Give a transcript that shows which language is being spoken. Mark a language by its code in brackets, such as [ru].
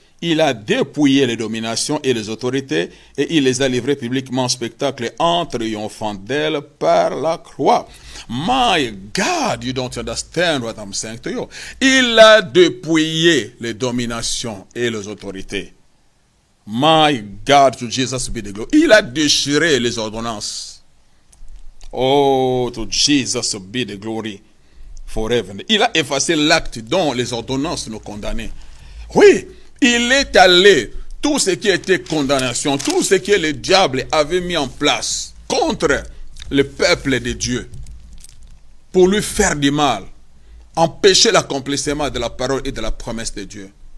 [fr] Il a dépouillé les dominations et les autorités et il les a livrées publiquement en spectacle en triomphant d'elles par la croix. [en] My God, you don't understand what I'm saying to you. [fr] Il a dépouillé les dominations et les autorités. [en] My God, to Jesus be the glory. [fr] Il a déchiré les ordonnances. [en] Oh, to Jesus be the glory forever. [fr] Il a effacé l'acte dont les ordonnances nous condamnaient. Oui, il est allé, tout ce qui était condamnation, tout ce que le diable avait mis en place contre le peuple de Dieu, pour lui faire du mal, empêcher l'accomplissement de la parole et de la promesse de Dieu.